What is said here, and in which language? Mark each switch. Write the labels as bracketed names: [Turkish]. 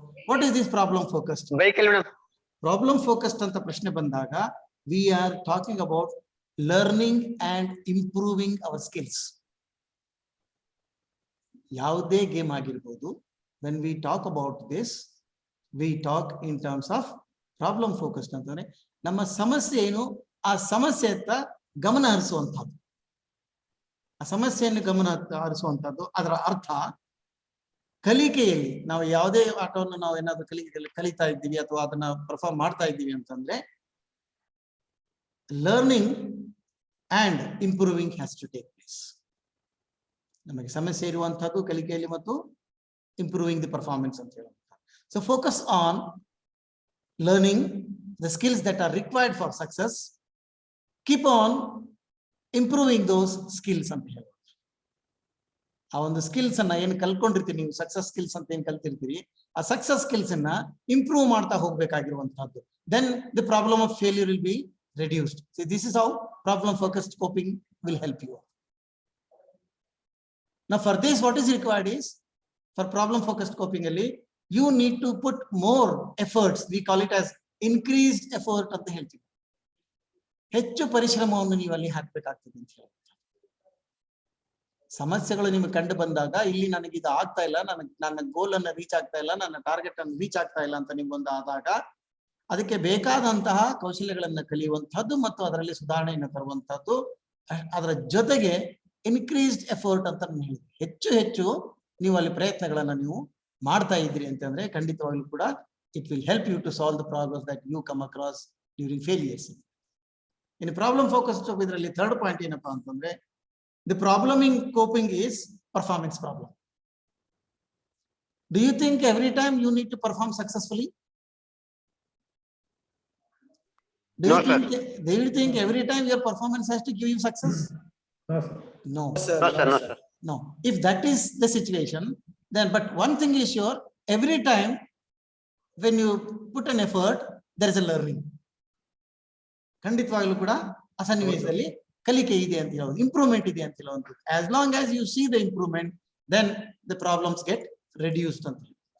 [English] What is this problem focused? Problem focused [Kannada] ಅಂತ ಪ್ರಶ್ನೆ ಬಂದಾಗ [English] we are talking about learning and improving our skills. [Kannada] ಯಾವುದೇ game ಆಗಿರ್ಬೋದು, [English] when we talk about this, we talk in terms of [Kannada] problem focused ಅಂತಂದ್ರೆ ನಮ್ಮ ಸಮಸ್ಯೆ ಏನು, ಆ ಸಮಸ್ಯೆಯತ್ತ ಗಮನ ಹರಿಸುವಂತಹದ್ದು. ಆ ಸಮಸ್ಯೆಯನ್ನು ಗಮನ ಹರಿಸುವಂತಹದ್ದು. ಅದರ ಅರ್ಥ ಕಲಿಕೆಯಲ್ಲಿ ನಾವು ಯಾವುದೇ ಆಟವನ್ನು ನಾವು ಏನಾದ್ರು ಕಲಿತಾ ಇದ್ದೀವಿ ಅಥವಾ ಅದನ್ನ ಪರ್ಫಾರ್ಮ್ ಮಾಡ್ತಾ ಇದ್ದೀವಿ ಅಂತಂದ್ರೆ [English] Learning and improving has to take place. [Kannada] ನಮಗೆ ಸಮಸ್ಯೆ ಇರುವಂತಹದ್ದು ಕಲಿಕೆಯಲ್ಲಿ ಮತ್ತು [English] improving the performance [Kannada] ಅಂತ ಹೇಳುವಂತ. [English] So focus on learning the skills that are required for success. Keep on improving those skills [Kannada] ಅಂತ ಹೇಳಿ. ಆ ಒಂದು ಸ್ಕಿಲ್ಸ್ ಅನ್ನ ಏನು ಕಲ್ತ್ಕೊಂಡಿರ್ತೀರಿ ನೀವು, ಸಕ್ಸಸ್ ಸ್ಕಿಲ್ಸ್ ಅಂತ ಏನ್ ಕಲ್ತಿರ್ತೀರಿ, ಆ ಸಕ್ಸಸ್ ಸ್ಕಿಲ್ಸ್ ಅನ್ನ ಇಂಪ್ರೂವ್ ಮಾಡ್ತಾ ಹೋಗ್ಬೇಕಾಗಿರುವಂತಹದ್ದು. [English] Then the problem of failure will be reduced. So this is how problem focused coping will help you. Now for this, what is required is, for problem focused coping ಅಲ್ಲಿ you need to put more efforts. We call it as increased effort [Kannada] ಅಂತ ಹೇಳ್ತೀವಿ. ಹೆಚ್ಚು ಪರಿಶ್ರಮವನ್ನು ನೀವು ಅಲ್ಲಿ ಹಾಕಬೇಕಾಗ್ತದೆ ಅಂತ ಹೇಳಿ. ಸಮಸ್ಯೆಗಳು ನಿಮಗೆ ಕಂಡು ಬಂದಾಗ ಇಲ್ಲಿ ನನಗೆ ಇದು ಆಗ್ತಾ ಇಲ್ಲ, ನನ್ನ ಗೋಲ್ ಅನ್ನು ರೀಚ್ ಆಗ್ತಾ ಇಲ್ಲ, ನನ್ನ ಟಾರ್ಗೆಟ್ ಅನ್ನು ರೀಚ್ ಆಗ್ತಾ ಇಲ್ಲ ಅಂತ ನಿಮ್ಗೊಂದು ಆದಾಗ ಅದಕ್ಕೆ ಬೇಕಾದಂತಹ ಕೌಶಲ್ಯಗಳನ್ನ ಕಲಿಯುವಂತಹದ್ದು ಮತ್ತು ಅದರಲ್ಲಿ ಸುಧಾರಣೆಯನ್ನು ತರುವಂತಹದ್ದು. ಅದರ ಜೊತೆಗೆ ಇನ್ಕ್ರೀಸ್ಡ್ ಎಫರ್ಟ್ ಅಂತ ನಾನು ಹೇಳಿದೆ. ಹೆಚ್ಚು ನೀವು ಅಲ್ಲಿ ಪ್ರಯತ್ನಗಳನ್ನ ನೀವು ಮಾಡ್ತಾ ಇದ್ರಿ ಅಂತಂದ್ರೆ ಖಂಡಿತವಾಗ್ಲೂ ಕೂಡ [English] It will help you to solve the problems that you come across during failures. In problem focused ಇದರಲ್ಲಿ third point [Kannada] ಏನಪ್ಪಾ ಅಂತಂದ್ರೆ [English] The problem in coping is performance problem. Do you think every time you need to perform successfully? Do you think every time your performance has to give you success? No. No. If that is the situation, then but one thing is sure, every time when you put an effort, there is a learning. [Kannada] ಖಂಡಿತವಾಗ್ಲೂ ಕೂಡ ಆ ಸನ್ನಿವೇಶದಲ್ಲಿ ಕಲಿಕೆ ಇದೆ ಅಂತ ಹೇಳೋದು, improvement ಇದೆ ಅಂತ ಹೇಳುವಂಥದ್ದು. [English] As long as you see the improvement, then the problems get reduced [Kannada] ಅಂತ ಹೇಳಿ.